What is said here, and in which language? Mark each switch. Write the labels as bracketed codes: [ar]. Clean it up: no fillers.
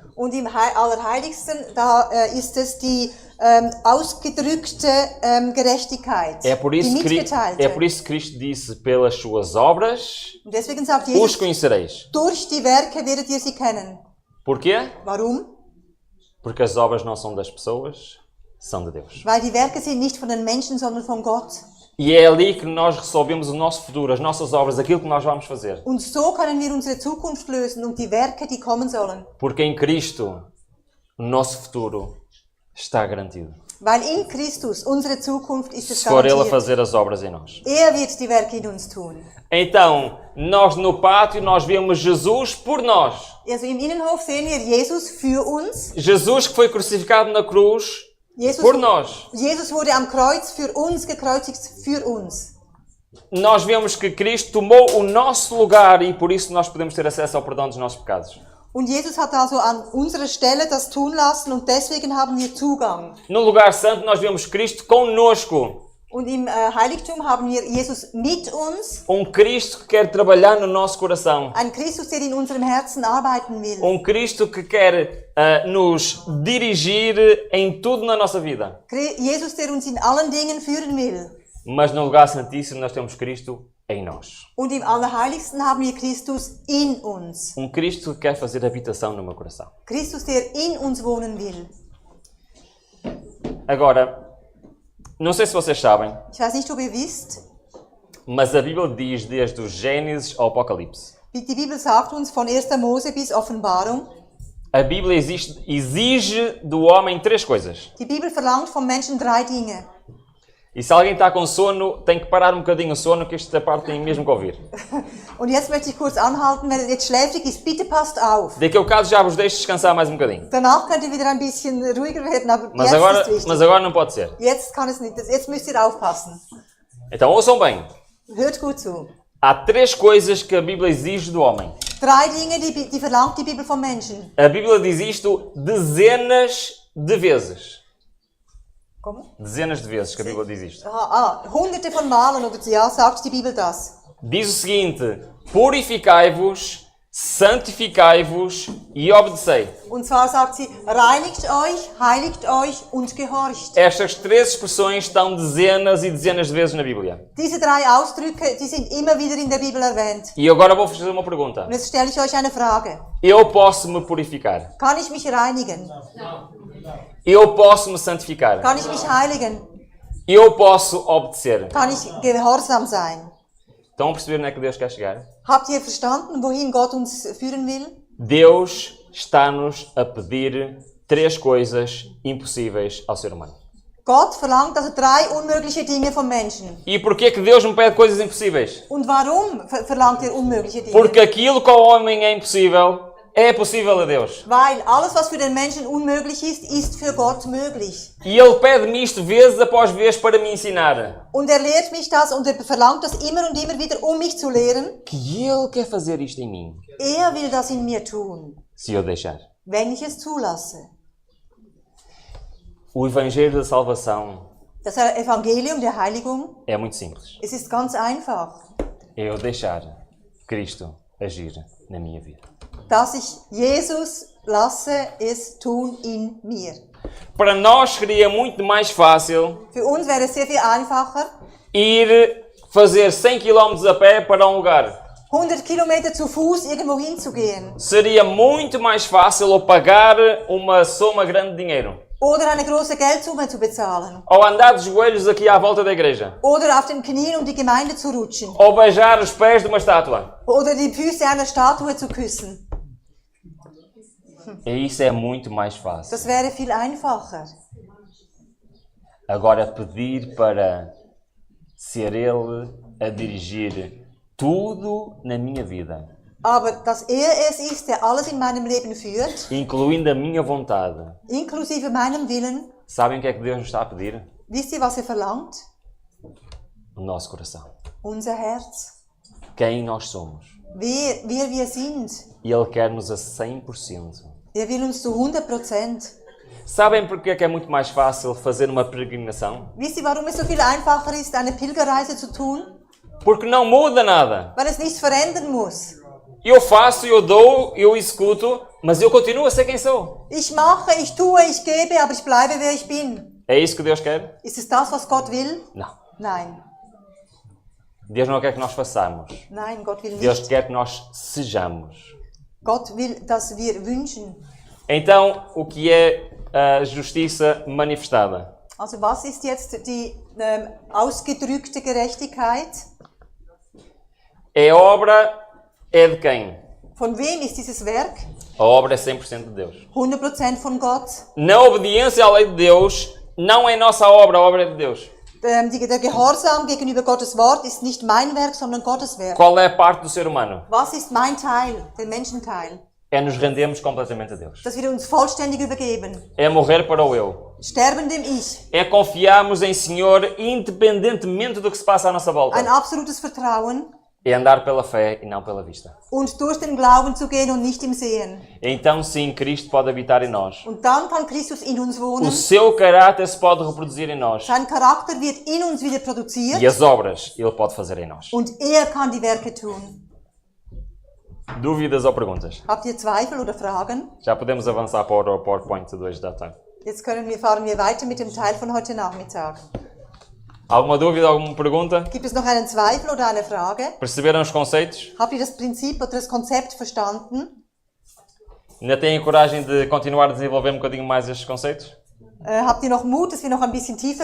[de] Und im Allerheiligsten, da ist es die ausgedrückte Gerechtigkeit, [pt] É por isso [de] die mitgeteilte. [pt] que Cristo disse, pelas suas obras [de] Und deswegen sagt [pt] os [de] Jesus, [pt] conhecereis. [de] durch die Werke werdet ihr sie kennen. [pt] Porquê? [de] Warum? [pt] Porque as obras não são das pessoas, são de Deus. [de] Weil die Werke sind nicht von den Menschen, sondern von Gott. [pt] E é ali que nós resolvemos o nosso futuro, as nossas obras, aquilo que nós vamos fazer. [de] Und so können wir unsere Zukunft lösen und die Werke, die kommen sollen. [pt] Porque em Cristo o nosso futuro está garantido. [de] Weil in Christus unsere Zukunft ist es [pt] Se for Ele a [de] garantiert. [pt] fazer as obras em nós. [de] Wird die Werke in uns tun. [pt] Então, nós no pátio, nós vemos Jesus por nós. [de] Also im Innenhof sehen wir Jesus für uns. [pt] Jesus que foi crucificado na cruz [de] Jesus, [pt] por nós. [de] Jesus wurde am Kreuz für uns gekreuzigt, für uns. [pt] Nós vemos que Cristo tomou o nosso lugar e por isso nós podemos ter acesso ao perdão dos nossos pecados. [de] Und Jesus hat also an unserer Stelle das tun lassen und deswegen haben wir Zugang. [pt] No lugar santo nós vemos Cristo conosco. [de] Und im Heiligtum haben wir Jesus mit uns, [pt] Cristo que quer trabalhar no nosso coração. [de] einen Christus, der in unserem Herzen arbeiten will. [pt] Cristo que quer nos dirigir em tudo na nossa vida. [de] Jesus, der uns in allen Dingen führen will. [pt] Mas no lugar santíssimo nós temos Cristo em nós. [de] Und im Allerheiligsten haben wir Christus in uns. [pt] Cristo que quer fazer habitação no meu coração. [de] Christus, der in uns wohnen will. [pt] Agora, não sei se vocês sabem, [de] Ich weiß nicht, ob ihr wisst, [pt] mas a Bíblia diz desde o Gênesis ao Apocalipse. [de] die Bibel sagt uns von 1. Mose bis Offenbarung, [pt] A Bíblia exige do homem 3 coisas. [de] die Bibel verlangt vom Menschen 3 Dinge. [pt] E se alguém está com sono, tem que parar um bocadinho o sono, que esta parte tem mesmo que ouvir. [de] Und jetzt möchte ich kurz anhalten, wenn ihr jetzt schläfrig ist, bitte passt auf. [pt] Daqui a bocado já vos deixo descansar mais um bocadinho. [de] Danach könnt ihr wieder ein bisschen ruhiger werden, aber [pt] Mas [de] jetzt [pt] agora, [de] ist wichtig. [pt] mas agora não pode ser. [de] Jetzt kann es nicht, jetzt müsst ihr aufpassen. [pt] Então ouçam bem. [de] Hört gut zu. [pt] Há 3 coisas que a Bíblia exige do homem. [de] 3 Dinge, die verlangt die Bibel vom Menschen. [pt] A Bíblia diz isto dezenas de vezes. Como? Dezenas de vezes que a Bíblia diz isto. [de] Hunderte von Malen, oder ja, sagt die Bibel das. [pt] Diz o seguinte: purificai-vos, santificai-vos e obedecei. [de] Und zwar sagt sie, reinigt euch, heiligt euch und gehorcht. [pt] Estas 3 expressões estão dezenas e dezenas de vezes na Bíblia. [de] Diese 3 Ausdrücke, die sind immer wieder in der Bibel erwähnt. [pt] E agora vou fazer uma pergunta. [de] Und jetzt stelle ich euch eine Frage. [pt] Eu posso me purificar? [de] Kann ich mich reinigen? [pt] Eu posso me santificar? [de] Kann ich mich heiligen? [pt] Eu posso obedecer? [de] Kann ich gehorsam sein? [pt] Estão a perceber onde é que Deus quer chegar? [de] Habt ihr verstanden, wohin Gott uns führen will? [pt] Deus está-nos a pedir 3 coisas impossíveis ao ser humano. [de] Gott verlangt also 3 unmögliche Dinge vom Menschen. [pt] E porquê que Deus me pede coisas impossíveis? [de] Und warum verlangt er unmögliche Dinge? [pt] Porque aquilo que ao homem é impossível, é possível a Deus. [de] Weil alles, was für den Menschen unmöglich ist, ist für Gott möglich. [pt] E Ele pede-me isto vezes após vez para me ensinar. [de] Und er lehrt mich das und er verlangt das immer und immer wieder, um mich zu lehren. [pt] Que Ele quer fazer isto em mim, [de] Er will das in mir tun, [pt] se eu deixar. [de] wenn ich es zulasse. [pt] O Evangelho da Salvação [de] Das Evangelium der Heiligung, [pt] é muito simples. [de] es ist ganz einfach. [pt] É eu deixar Cristo agir na minha vida. [de] Dass ich Jesus lasse es tun in mir. [pt] Para nós seria muito mais fácil [de] Für uns wäre es sehr viel einfacher, [pt] ir fazer 100 km a pé para um lugar. [de] 100 Kilometer zu Fuß irgendwo hinzugehen. [pt] Seria muito mais fácil ou pagar uma soma grande de dinheiro. [de] Oder eine große Geldsumme zu bezahlen. [pt] Ou andar de joelhos aqui à volta da igreja. [de] Oder auf den Knien, um die Gemeinde zu rutschen. [pt] Ou beijar os pés de uma estátua. [de] Oder die Füße einer Statue zu küssen. [pt] E isso é muito mais fácil. [de] Das wäre viel einfacher. [pt] Agora pedir para ser Ele a dirigir tudo na minha vida, [de] Aber dass er es ist, der alles in meinem Leben führt, [pt] incluindo a minha vontade. [de] inklusive meinem Willen, [pt] Sabem o que é que Deus nos está a pedir? [de] wisst ihr, was er verlangt? [pt] O nosso coração. [de] Unser Herz. [pt] Quem nós somos. [de] Wer wir sind. [pt] E Ele quer-nos a 100%. [de] Er will uns zu 100%. [pt] Sabem porque é que é muito mais fácil fazer uma peregrinação? [de] Wisst ihr, warum es so viel einfacher ist, eine Pilgerreise zu tun? [pt] Porque não muda nada. [de] Weil es nichts verändern muss. [pt] Eu faço, eu dou, eu executo, mas eu continuo a ser quem sou. [de] Ich mache, ich tue, ich gebe, aber ich bleibe, wer ich bin. [pt] É isso que Deus quer? [de] Ist es das, was Gott will? [pt] Não. [de] Nein. [pt] Deus não quer que nós façamos. [de] Nein, Gott will [pt] Deus [de] nicht. [pt] quer que nós sejamos. [de] Gott will, dass wir wünschen. [pt] Então, o que é a justiça manifestada? [de] Also was ist jetzt die ausgedrückte Gerechtigkeit? [pt] É obra, é de quem? [de] Von wem ist dieses Werk? [pt] A obra é 100% de Deus. [de] 100% von Gott. [pt] Na obediência à lei de Deus, não é nossa obra, a obra é de Deus. [de] Der Gehorsam gegenüber Gottes Wort ist nicht mein Werk, sondern Gottes Werk. [pt] Qual é a parte do ser humano? [de] Was ist mein Teil, der Menschenteil? [pt] É nos rendermos completamente a Deus. [de] Dass wir uns vollständig übergeben. [pt] É morrer para o eu. [de] Sterben dem Ich. [pt] É confiarmos em Senhor independentemente do que se passa à nossa volta. [de] Ein absolutes Vertrauen. [pt] é andar pela fé e não pela vista. [de] und durch den Glauben zu gehen und nicht im Sehen. [pt] Então sim, Cristo pode habitar em nós. [de] Und dann kann Christus in uns [pt] O [de] wohnen. [pt] seu caráter se pode reproduzir em nós. [de] Sein Charakter wird in uns wieder produziert [pt] E as obras Ele pode fazer em nós. [de] und kann die Werke tun. [pt] Dúvidas ou perguntas? [de] Habt ihr Zweifel oder Fragen? [pt] Já podemos avançar para o PowerPoint 2 da tarde. [de] Jetzt fahren wir weiter mit dem Teil von heute Nachmittag. [pt] Alguma dúvida, alguma pergunta? [de] Gibt es noch einen Zweifel oder eine Frage? [pt] Perceberam os conceitos? [de] Habt ihr das Prinzip oder das Konzept verstanden? [pt] Ainda têm a coragem de continuar a desenvolver um bocadinho mais estes conceitos? [de] Habt ihr noch Mut, dass wir noch ein bisschen tiefer